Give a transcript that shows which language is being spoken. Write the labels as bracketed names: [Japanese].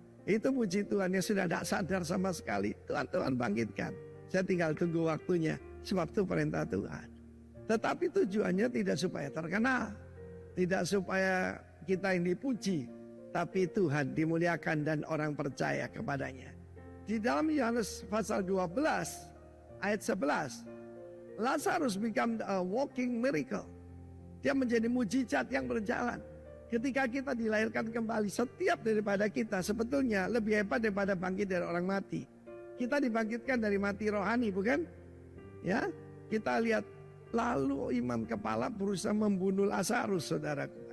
[Indonesian] Itu puji Tuhan yang sudah tidak sadar sama sekali. Tuhan bangkitkan. Saya tinggal tunggu waktunya. Sebab itu perintah Tuhan. Tetapi tujuannya tidak supaya terkenal. Tidak supaya kita yang dipuji. Tapi Tuhan dimuliakan dan orang percaya kepadanya. Di dalam Yohanes pasal 12 ayat 11. [English] Lazarus become a walking miracle. [Indonesian] Dia menjadi mujizat yang berjalan. Ketika kita dilahirkan kembali, setiap daripada kita sebetulnya lebih hebat daripada bangkit dari orang mati. Kita dibangkitkan dari mati rohani, bukan? Ya, kita lihat lalu imam kepala berusaha membunuh Lazarus, saudaraku.